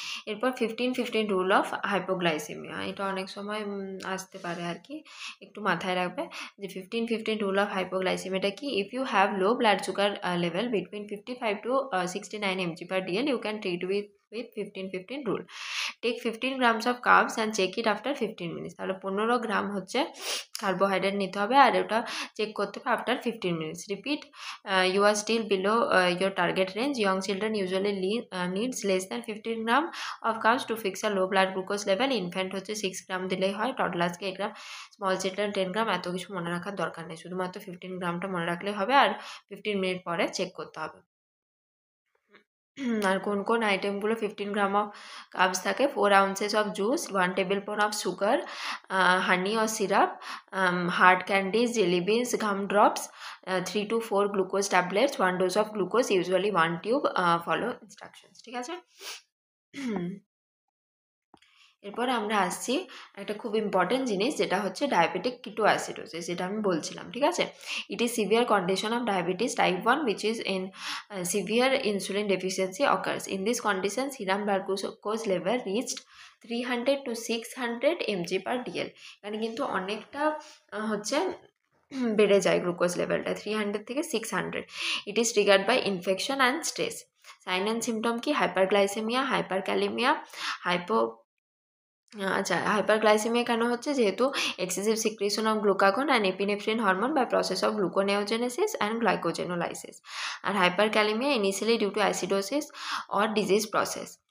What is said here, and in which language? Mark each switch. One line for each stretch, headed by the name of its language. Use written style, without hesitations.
Bangla: এরপর 15-15 rule of hypoglycaemia, এটা অনেক সময় আসতে পারে আর কি, একটু মাথায় রাখবে যে 15-15 রুল অফ হাইপোগ্লাইসেমিয়াটা কি?
English: If you have low blood sugar level between 55 to 69 mg/dl you can treat with 15-15 rule. Take 15 grams of carbs and check it after 15 minutes.
Bangla: তাহলে 15 গ্রাম হচ্ছে কার্বোহাইড্রেট নিতে হবে, আর ওটা চেক করতে হবে
English: After 15 minutes. Repeat, you are still below your target range. Young children usually needs less than 15 gram of carbs to fix a low blood glucose level.
Bangla: Infant হচ্ছে 6 গ্রাম দিলেই হয়, টডলার্সকে 8 গ্রাম, স্মল চিলড্রেন 10 গ্রাম। এত কিছু মনে রাখার দরকার নেই, শুধুমাত্র 15 গ্রামটা মনে রাখলেই হবে, আর 15 মিনিট পরে চেক করতে হবে। আর কোন কোন আইটেমগুলো 15 গ্রাম অফ কার্বস থাকে?
English: 4 ounces of juice, 1 tablespoon of sugar, honey or syrup, hard candies, jelly beans, gum drops, 3 to 4 glucose tablets, 1 dose of glucose, usually 1 tube, follow instructions,
Bangla: ঠিক আছে। এরপর আমরা আসছি একটা খুব ইম্পর্টেন্ট জিনিস, যেটা হচ্ছে ডায়াবেটিক কিটোঅ্যাসিডোসিস, যেটা আমি বলছিলাম, ঠিক আছে।
English: It is severe condition of diabetes type 1 which is in severe insulin deficiency occurs. In this condition, serum blood glucose level reached 300 to 600 mg/dl,
Bangla: মানে কিন্তু অনেকটা হচ্ছে বেড়ে যায় গ্লুকোজ লেভেলটা 300 থেকে 600।
English: It is triggered by infection and stress. Sign and symptom
Bangla: কি? Hyperglycaemia, hyperkalaemia, আচ্ছা, হাইপারগ্লাইসেমিয়া কেন হচ্ছে?
English: যেহেতু excessive secretion of glucagon and epinephrine hormone by process of gluconeogenesis and glycogenolysis. আর hyperkalaemia initially due to acidosis or disease process.